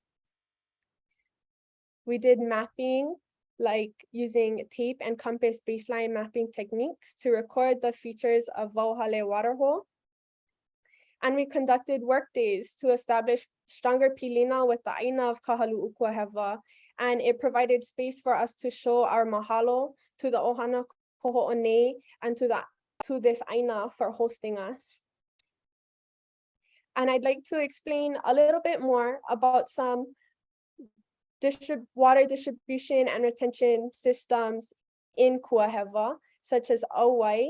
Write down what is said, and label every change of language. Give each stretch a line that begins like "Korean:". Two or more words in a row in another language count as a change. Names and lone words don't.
English: We did mapping, like using tape and compass baseline mapping techniques to record the features of Wauhale waterhole. And we conducted work days to establish stronger pilina with the aina of Kahaluʻu Kūāhewa, and it provided space for us to show our mahalo to the
Hawaiian: ohana kohoʻonei
English: and to this aina for hosting us. And I'd like to explain a little bit more about some water distribution and retention systems in Kūāhewa, such as Wai.